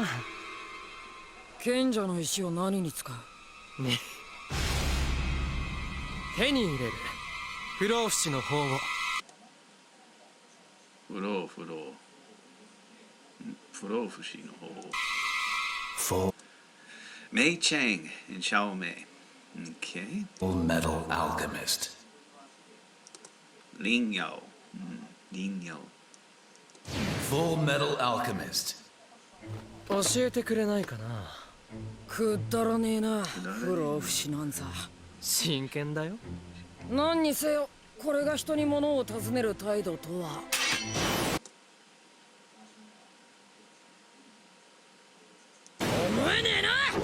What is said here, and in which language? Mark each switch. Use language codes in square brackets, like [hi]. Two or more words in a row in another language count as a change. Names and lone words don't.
[ja] 賢者の石を何に使う？ね。手に入れる不老不死の法を。不老不死の方。Mei Chang and Xiao Mei. Okay. Fullmetal Alchemist. Lin Yao. Lin Yao. Fullmetal Alchemist. 教えてくれないかな。くだらねえな、不老不死なんざ。真剣だよ。何にせよ、これが人に物を尋ねる態度とは。思えねえな。